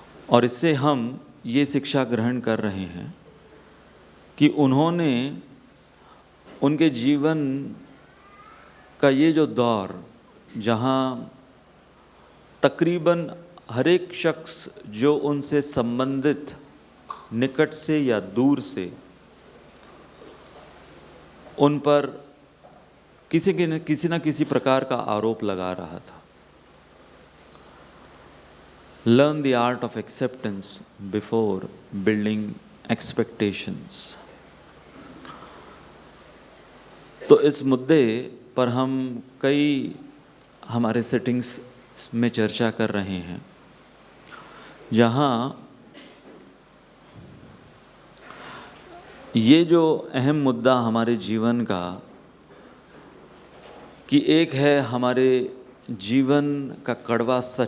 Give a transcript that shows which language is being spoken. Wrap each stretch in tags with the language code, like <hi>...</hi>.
<hi>और इससे हम ये शिक्षा ग्रहण कर रहे हैं कि उन्होंने उनके जीवन का ये जो दौर, जहाँ तकरीबन हर एक शख्स जो उनसे संबंधित निकट से या दूर से उन पर किसी न किसी प्रकार का आरोप लगा रहा था।</hi> <en>Learn the art of acceptance before building expectations।</en> <hi>तो इस मुद्दे पर हम कई हमारे सेटिंग्स में चर्चा कर रहे हैं, जहाँ ये जो अहम मुद्दा हमारे जीवन का कि एक है हमारे जीवन का कड़वा</hi>